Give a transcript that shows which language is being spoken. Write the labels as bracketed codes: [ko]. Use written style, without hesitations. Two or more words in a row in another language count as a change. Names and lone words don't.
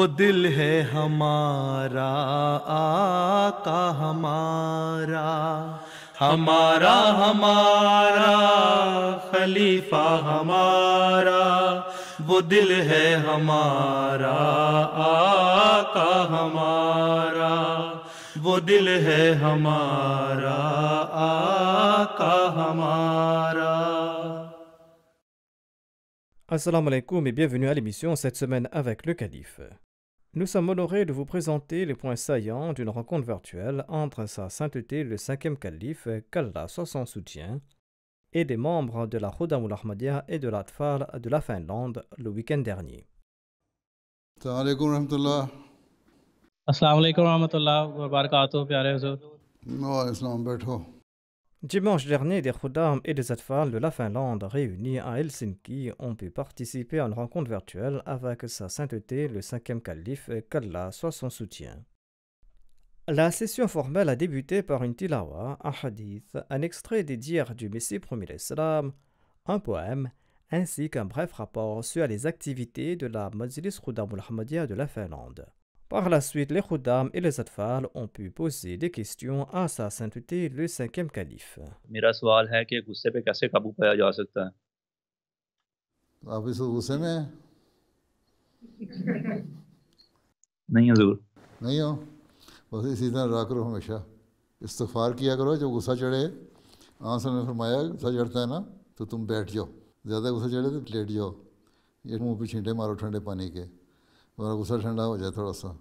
[ur] دل ہے ہمارا آقا ہمارا، ہمارا ہمارا خلیفہ ہمارا، وہ دل ہے ہمارا آقا ہمارا، وہ دل ہے ہمارا آقا ہمارا۔ [ar] السلام عليكم [fr] et bienvenue à l'émission cette semaine avec le Calife. Nous sommes honorés de vous présenter les points saillants d'une rencontre virtuelle entre sa sainteté le 5e calife, qu'Allah soit son soutien, et des membres de la Khuddam al-Ahmadiyya et de l'Atfal de la Finlande le week-end dernier. [ar] السلام علیکم ورحمۃ اللہ۔ السلام علیکم ورحمۃ اللہ وبرکاتہ، [ur] پیارے حضور۔ [ar] وعلیکم السلام، بیٹھو۔ [fr] Dimanche dernier, des Khuddam et des Atfal de la Finlande réunis à Helsinki ont pu participer à une rencontre virtuelle avec sa sainteté le 5e calife, qu'Allah soit son soutien. La session formelle a débuté par une tilawa, un hadith, un extrait des dires du Messie premier l'Islam, un poème, ainsi qu'un bref rapport sur les activités de la Majlis Khuddam al-Ahmadiyya de la Finlande. Par la suite, les Khuddam et les Atfal ont pu poser des questions à sa sainteté le 5e calife. [ur] میرا سوال ہے کہ غصے پہ کیسے قابو پایا جا سکتا ہے؟ آپ اس غصے میں نہیں حضور۔ نہیں ہو؟ بس اسی طرح رہا کرو، ہمیشہ استغفار کیا کرو۔ جب غصہ چڑھے، آن صلی اللہ نے فرمایا غصہ چڑھتا ہے نا تو تم بیٹھ جاؤ، زیادہ غصہ چڑھے تو لیٹ جاؤ، یہ منہ پہ چھینٹے مارو ٹھنڈے پانی کے، اور غصہ ٹھنڈا ہو جائے تھوڑا سا۔